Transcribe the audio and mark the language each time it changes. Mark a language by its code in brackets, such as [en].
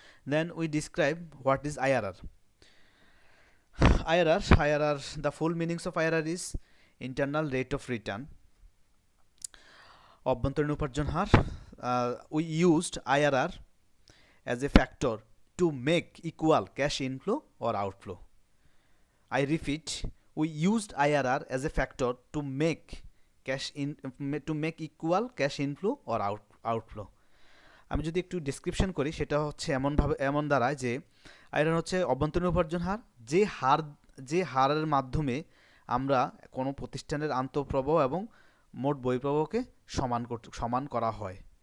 [en] Then we describe what is IRR. IRR, the full meanings of IRR is internal rate of return, [bn] অভ্যন্তরীণ উপার্জন হার। [en] We used IRR as a factor to make equal cash inflow or outflow. I repeat, we used IRR as a factor to make cash in to make equal cash inflow or outflow. [bn] আমি যদি একটু description করি, সেটা হচ্ছে এমন দাঁড়ায় যে iron হচ্ছে অভ্যন্তরীণ উপার্জন হার, যে হারের মাধ্যমে আমরা কোনো প্রতিষ্ঠানের আন্তঃপ্রবাহ এবং মোট বহিঃপ্রবাহকে সমান করা হয়।